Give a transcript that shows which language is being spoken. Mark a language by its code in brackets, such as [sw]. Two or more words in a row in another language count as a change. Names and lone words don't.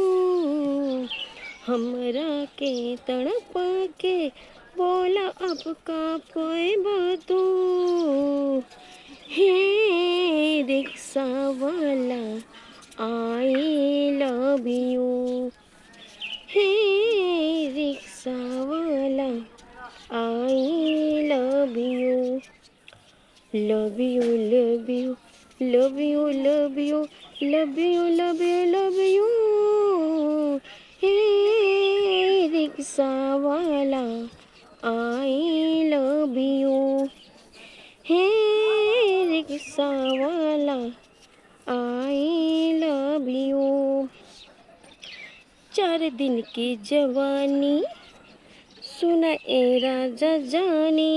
[bho] हमरा के तड़पा के बोला अब का पैबा तू। हे रिक्शा वाला [en] I love you. [bho] हे रिक्शा वाला [en] I love you. love you love you love you love you love you love you love you. [bho] हे रिक्शा वाला [en] I love you. [bho] हे रिक्शा वाला [en] I love you. [bho] 4 दिन की जवानी सुना ए राजा जानी।